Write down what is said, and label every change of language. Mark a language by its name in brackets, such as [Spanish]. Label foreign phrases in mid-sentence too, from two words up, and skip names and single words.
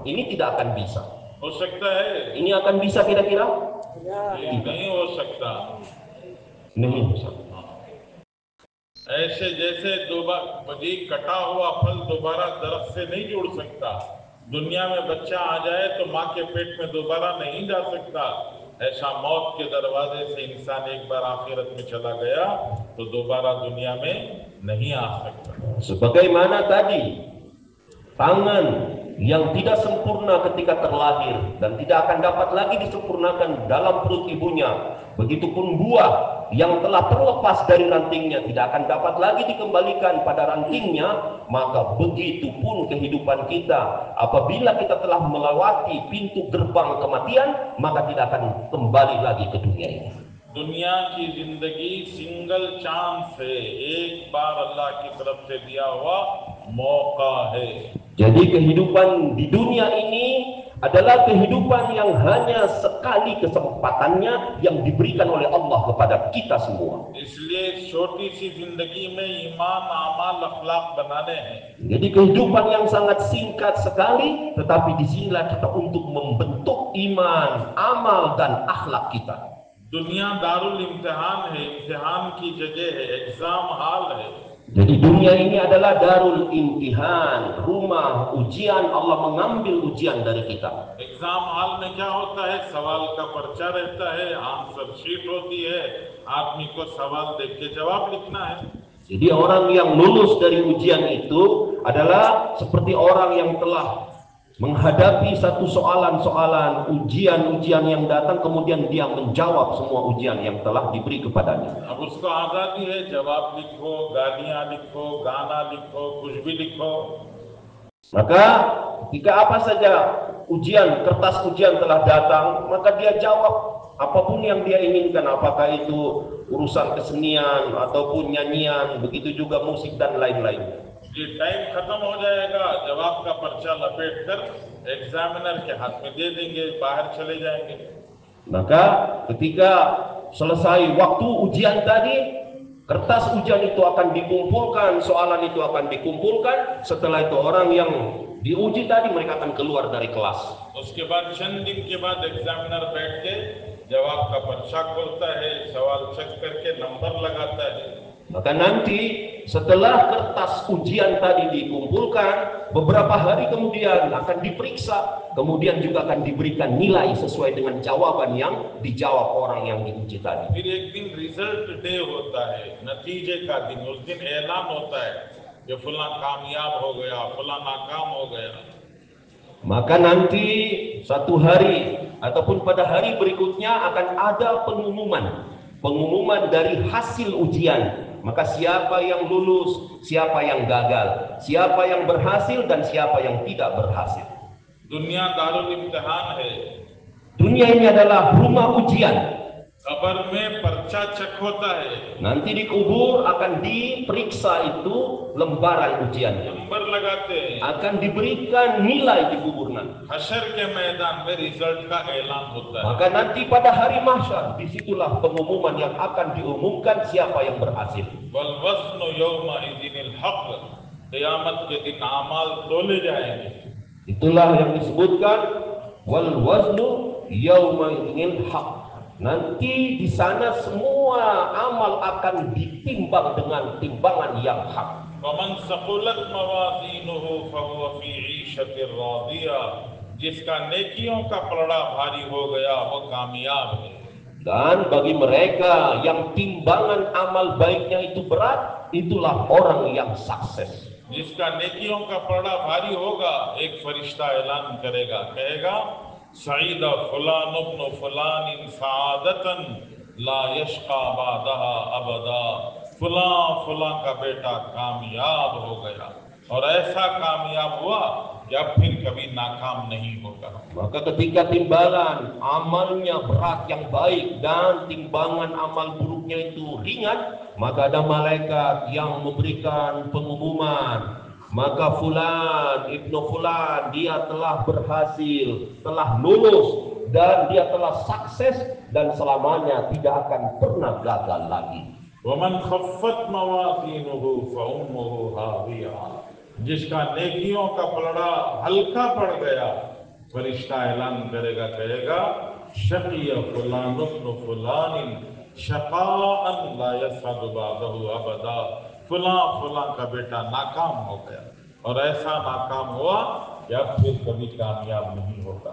[Indonesian] Ini tidak akan bisa. [Urdu] ہو سکتا ہے? [Indonesian] Ini akan bisa kira-kira? [Urdu] یہ نہیں ہو سکتا. نہیں ہو سکتا. ایسے جیسے دوبارہ جی کٹا ہوا پھل دوبارہ درخت سے نہیں جڑ سکتا، دنیا میں بچہ آ جائے تو ماں کے پیٹ میں دوبارہ نہیں جا سکتا، ایسا موت کے دروازے سے انسان ایک بار آخرت میں چلا گیا تو دوبارہ دنیا میں نہیں آ سکتا. [Indonesian] Sebagaimana tadi, tangan yang tidak sempurna ketika terlahir dan tidak akan dapat lagi disempurnakan dalam perut ibunya, begitupun buah yang telah terlepas dari rantingnya tidak akan dapat lagi dikembalikan pada rantingnya, maka begitupun kehidupan kita. Apabila kita telah melewati pintu gerbang kematian, maka tidak akan kembali lagi ke dunia ini. [Urdu] دنیا کی زندگی [English] single chance [Urdu] ہے، ایک بار اللہ کی طرف سے دیا ہوا موقع ہے. [Indonesian] Jadi kehidupan di dunia ini adalah kehidupan yang hanya sekali kesempatannya yang diberikan oleh Allah kepada kita semua. [Urdu] اس لیے چھوٹی سی زندگی میں ایمان، اعمال، اخلاق بنانے ہیں. [Indonesian] Jadi kehidupan yang sangat singkat sekali, tetapi disinilah kita untuk membentuk iman, amal, dan akhlak kita. [Urdu] دنیا دار الامتحان ہے، امتحان کی جگہ ہے, [English] exam hall [Urdu] ہے. [Indonesian] Jadi dunia ini adalah darul imtihan, rumah ujian. Allah mengambil ujian dari kita. [English] exam hall [Urdu] میں کیا ہوتا ہے، سوال کا پرچہ رہتا ہے, [English] answer sheet [Urdu] ہوتی ہے، آدمی کو سوال دیکھ کے جواب لکھنا ہے. [Indonesian] Jadi orang yang lulus dari ujian itu adalah seperti orang yang telah menghadapi satu soalan-soalan, ujian-ujian yang datang, kemudian dia menjawab semua ujian yang telah diberi kepadanya. [Urdu] اب اس کو آزادی ہے، جواب لکھو، گالیاں لکھو، گانا لکھو، کچھ بھی لکھو. [Indonesian] Maka ketika apa saja ujian, kertas ujian telah datang, maka dia jawab apapun yang dia inginkan, apakah itu urusan kesenian ataupun nyanyian, begitu juga musik dan lain-lain. [Urdu] یہ ٹائم ختم ہو جائے گا، جواب کا پرچہ لپیٹ کر ایگزامنر کے ہاتھ میں دے دیں گے، باہر چلے جائیں گے. [Indonesian] Maka ketika selesai waktu ujian tadi, kertas ujian itu akan dikumpulkan, soalan itu akan dikumpulkan. Setelah itu orang yang diuji tadi mereka akan keluar dari kelas. [Urdu] اس کے بعد چند دن کے بعد ایگزامنر بیٹھ کے جواب کا پرچہ کھولتا ہے، سوال چیک کر کے نمبر لگاتا ہے. [Indonesian] Maka nanti setelah kertas ujian tadi dikumpulkan, beberapa hari kemudian akan diperiksa, kemudian juga akan diberikan nilai sesuai dengan jawaban yang dijawab orang yang diuji tadi. [Urdu] پھر ایک دن [English] result day [Urdu] ہوتا ہے، نتیجے کا دن. اس دن اعلان ہوتا ہے کہ فلاں کامیاب ہو گیا، فلاں ناکام ہو گیا. [Indonesian] Maka nanti satu hari ataupun pada hari berikutnya akan ada pengumuman dari hasil ujian. Maka siapa yang lulus, siapa yang gagal, siapa yang berhasil dan siapa yang tidak berhasil. [Urdu] دنیا دار الامتحان ہے. [Indonesian] Dunia ini adalah rumah ujian. [Urdu] قبر میں پرچہ چیک ہوتا ہے, [Indonesian] Nanti di kubur akan diperiksa itu lembaran ujiannya. [Urdu] نمبر لگاتے ہیں. [Indonesian] Akan diberikan nilai di kubur nanti. [Urdu] حشر کے میدان میں رزلٹ کا اعلان ہوتا ہے. [Indonesian] Maka nanti pada hari mahsyar, disitulah pengumuman yang akan diumumkan siapa yang berhasil. [Arabic] والوزن يومئذ الحق. [Urdu] قیامت کے دن اعمال تولے جائیں گے. [Indonesian] Itulah yang disebutkan [Arabic] والوزن يومئذ الحق. [Indonesian] Nanti di sana semua amal akan ditimbang dengan timbangan yang hak. [Arabic] ومن ثقلت موازينه فهو في عيشة راضية. [Urdu] جس کا نیکیوں کا پلڑا بھاری ہو گیا وہ کامیاب ہے. [Indonesian] Dan bagi mereka yang timbangan amal baiknya itu berat, itulah orang yang sukses. [Urdu] جس کا نیکیوں کا پلڑا بھاری ہوگا، ایک فرشتہ اعلان کرے گا، کہے گا [Arabic] سعد فلان ابن فلان سعادة لا يشقى بعدها أبدا. [Urdu] فلاں کا بیٹا کامیاب ہو گیا اور ایسا کامیاب ہوا کہ اب پھر کبھی ناکام نہیں ہوگا. [Indonesian] Maka ketika timbangan amalnya berat yang baik dan timbangan amal buruknya itu ringan, maka ada malaikat yang memberikan pengumuman. Maka fulan ibnu fulan dia telah berhasil, telah lulus dan dia telah sukses dan selamanya tidak akan pernah gagal lagi. [Arabic] ومن خفت موازينه فأمه هاوية. [Urdu] جس کا نیکیوں کا پلڑا ہلکا پڑ گیا، فرشتہ اعلان کرے گا، کہے گا [Arabic] شقي فلان ابن فلان شقاء لا يسعد بعده أبدا. [Urdu] فلاں کا بیٹا ناکام ہو گیا اور ایسا ناکام ہوا کہ اب پھر کبھی کامیاب نہیں ہوگا.